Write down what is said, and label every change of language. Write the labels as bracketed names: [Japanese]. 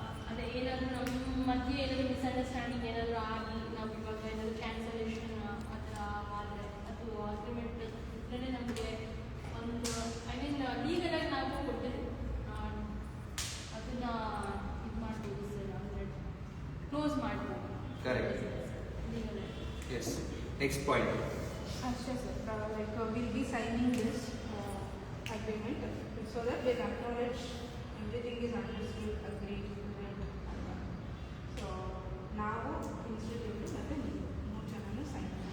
[Kannada] ಅದೇ ಏನಾದರೂ ನಮ್ಮ ಮಧ್ಯೆ ಏನಾದರೂ ಮಿಸ್ಅಂಡರ್ಸ್ಟ್ಯಾಂಡಿಂಗ್ ಏನಾದರೂ ಆಗಿ ನಾವು ಇವಾಗ ಏನಾದರೂ ಕ್ಯಾನ್ಸಲೇಷನ್ ಆ ಥರ ಆದರೆ ಅದು ಅಗ್ರಿಮೆಂಟ್ ಇದ್ರೇ ನಮಗೆ ಒಂದು ಐ ಮೀನ್ ಲೀಗಲಾಗಿ ನಾವು ಕೊಡ್ತೀವಿ ಅದನ್ನು ಇದು ಮಾಡ್ಬೋದು ಸರ್, ಅಂದರೆ ಕ್ಲೋಸ್ ಮಾಡ್ಬೋದು. [English] Correct. [Kannada] ಲೀಗಲಾಗಿ. [English] Yes. Next point. [Kannada] ಅಷ್ಟೇ sir, [English] Like will be signing this agreement so that we'll acknowledge everything is understood, agreed, ಅಂತ. [Kannada] ಸೊ ನಾವು ಇನ್ಸ್ಟಿಟ್ಯೂಟ್ ಮತ್ತು ನೀವು 3 ಜನನು ಸೈನ್